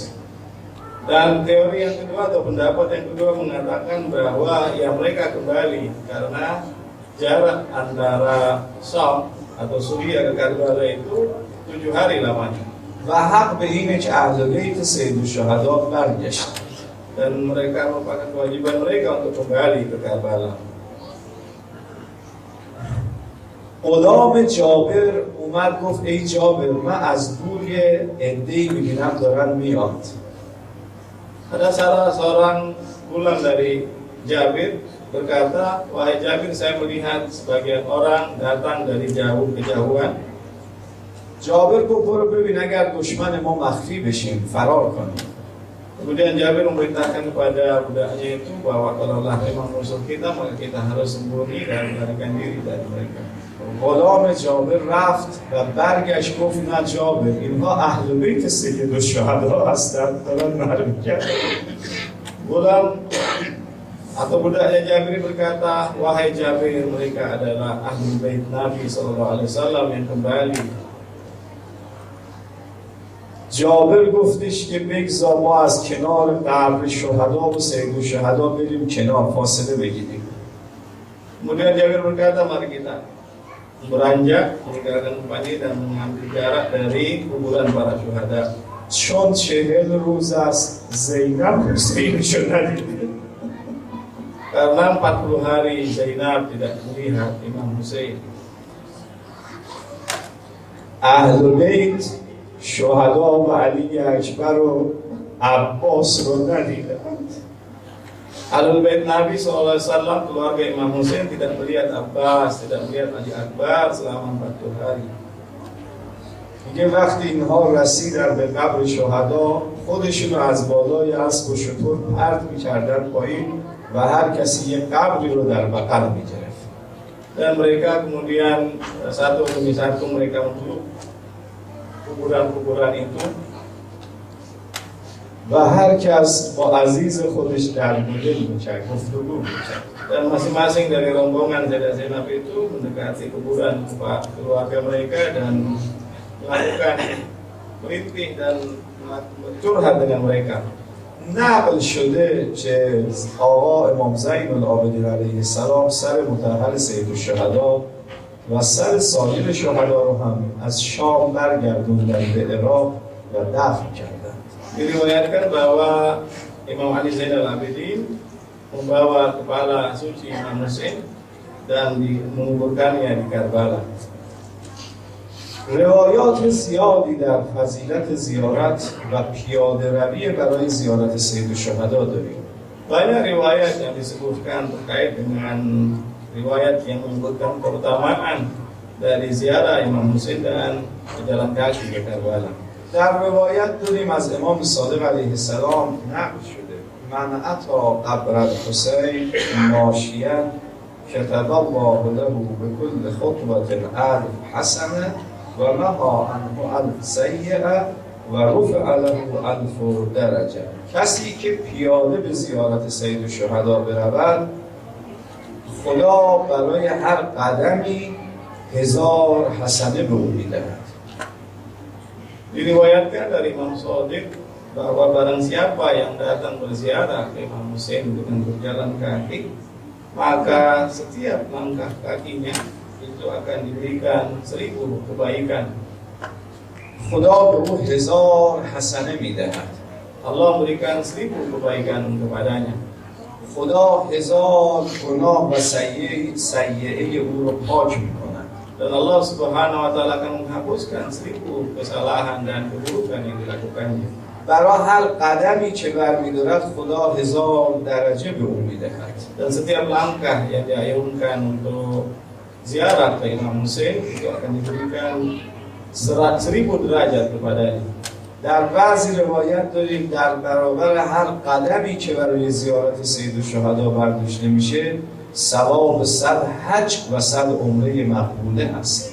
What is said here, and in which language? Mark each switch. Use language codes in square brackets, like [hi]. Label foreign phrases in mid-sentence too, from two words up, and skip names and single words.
[id] Dan teori yang kedua atau pendapat yang kedua mengatakan bahwa ya mereka kembali karena jarak antara Syam atau Suriah ke Karbala itu 7 hari lamanya. [fa] و حق به اینه که اهل بیت سید الشهدا برگشتن. [id] Dan mereka merupakan kewajiban mereka untuk kembali ke Karbala. [fa] غلام جابر اومد گفت ای جابر من از دور یه عده‌ای میبینم دارن میاد. [id] Ada salah seorang gulam dari Jabir berkata, wahai Jabir, saya melihat sebagian orang datang dari kejauhan. [fa] جابر گفت برو ببین اگر دشمن ما مخفی بشیم فرار کنیم. [id] Kemudian Jabir memerintahkan kepada budaknya itu bahwa kalaulah memang musuh kita maka kita harus sembunyi dan melarikan diri dari mereka. [fa] غلام جابر رفت و برگشت گفت نه جابر اینها اهل بیت سید الشهدا هستند دارن معلوم کرد. [id] Gulam atau budaknya Jabir berkata, wahai Jabir, mereka adalah ahli bait Nabi SAW yang kembali. [fa] جابر گفتش که بگذار ما از کنار قبر شهدا و سید الشهدا بریم کنار فاصله بگیریم. [id] Kemudian Jabir berkata, mari kita beranjak meninggalkan tempat ini dan mengambil jarak dari kuburan para syuhada. [fa] چون 40 روز است زینب حسینشو ندیده. [id] Karena 40 hari Zainab tidak melihat Imam Hussein. [fa] اهل بیت شهدا و علی اکبر و عباس رو ندیدند. [id] Ahlul Bait Nabi SAW, keluarga Imam Hussein tidak melihat Abbas, tidak melihat Ali Akbar selama 40 hari. [fa] میگه وقتی اینها رسیدن به قبر شهدا خودشون رو از بالای اسب و شتر پرت میکردن پایین و هر کسی یک قبری رو در بغل میگرفت. [id] Dan mereka kemudian satu demi satu mereka menuju kuburan-kuburan itu. [fa] و هر کس با عزیز خودش در مدل میکرد گفتگو میکرد. [id] Dan masing-masing dari rombongan Sayyidah Zainab itu mendekati kuburan keluarga mereka dan melakukan merintih dan curhat dengan mereka. [fa] نقل شده که آقا امام زین العابدین [ar] علیه السلام [fa] سر مطهر سید الشهدا و سر سایر شهدا رو هم از شام برگردوندن به عراق و دفن کردند. [id] Diriwayatkan bahwa Imam Ali Zainal Abidin membawa kepala suci Imam Husain dan menguburkannya di Karbala. [fa] روایات زیادی در فضیلت زیارت و پیاده روی برای زیارت سید الشهدا داریم. [id] Banyak riwayat yang disebutkan terkait dengan riwayat yang menyebutkan keutamaan dari ziarah Imam Husain dan berjalan kaki ke Karbala. [fa] در روایت داریم از امام صادق [ar] علیه السلام [fa] نقل شده [ar] من اتی قبر الحسین ماشیا کتب الله له بكل خطوة ألف حسنة ونهى عنه ألف سیئة و رفع له 1000 درجه. [fa] کسی که پیاده به زیارت سید الشهدا برود خدا برای هر قدمی 1000 حسنه به او میدهد. [id] Diriwayatkan dari Imam Shadiq bahwa barang siapa yang datang berziarah ke Imam Husain dengan berjalan kaki, maka setiap langkah kakinya itu akan diberikan 1000 kebaikan. [fa] خدا به او 1000 حسنه میدهد. [id] Allah memberikan 1000 kebaikan kepadanya. [fa] خدا 1000 گناه و سیئه او رو پاک میکند. [id] Dan Allah [ar] سبحانه وتعالى [id] akan menghapuskan 1000 kesalahan dan keburukan yang dilakukannya. [fa] برای هر قدمی که برمی‌دارد خدا 1000 درجه به او میدهد. [id] Dan setiap langkah yang diayunkan untuk ziarah ke Imam Husain itu akan diberikan 1000 derajat kepadanya. [fa] در بعضی روایت داریم در برابر هر قدمی که برای زیارت سید الشهدا برداشته میشه ثواب 100 حج و 100 عمره مقبوله هست.